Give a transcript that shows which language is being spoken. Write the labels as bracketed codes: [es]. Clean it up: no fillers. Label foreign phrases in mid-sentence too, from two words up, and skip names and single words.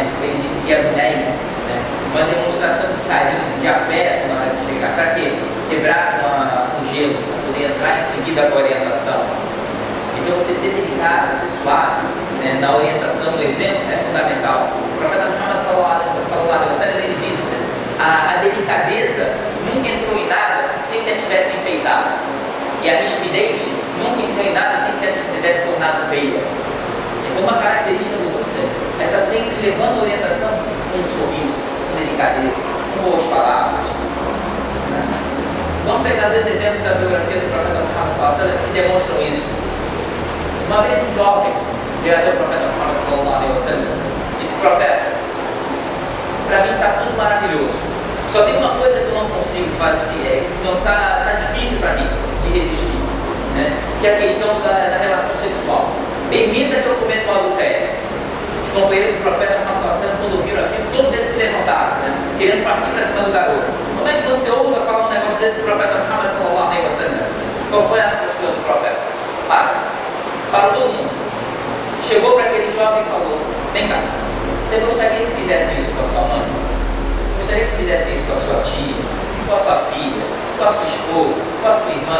[pt] Ele disse Yabnei, né? Uma demonstração de carinho, de afeto na hora de chegar. Para quê? Quebrar com o gelo, para poder entrar em seguida com a orientação. Então você ser delicado, ser suave, né, na orientação do exemplo é fundamental. O profeta Muhammad [ar] صلى الله عليه وسلم, [pt] ele diz, né, a delicadeza nunca entrou em nada sem que a tivesse enfeitado. E a rispidez nunca entrou Uma característica do muçulmano é estar sempre levando a orientação com um sorriso, com delicadeza, com boas palavras. Vamos pegar dois exemplos da biografia do profeta Muhammad [ar] صلى الله عليه وسلم [pt] que demonstram isso. Uma vez um jovem veio até o profeta Muhammad [ar] صلى الله عليه وسلم [pt] e disse: profeta, para mim está tudo maravilhoso, só tem uma coisa que eu não consigo fazer, não está difícil para mim de resistir, né? Que é a questão da relação sexual. Permita que eu cometa o adultério. Os companheiros do profeta Muhammad [ar] صلى الله عليه وسلم, [pt] quando viram aquilo, todos eles se levantaram, né? Querendo partir para cima do garoto. Como é que você ousa falar um negócio desse do profeta Muhammad [ar] صلى الله عليه وسلم? [pt] Qual foi a postura do profeta? Para todo mundo. Chegou para aquele jovem e falou: vem cá, você gostaria que fizesse isso com a sua mãe? Gostaria que fizesse isso com a sua tia, com a sua filha, com a sua esposa, com a sua irmã?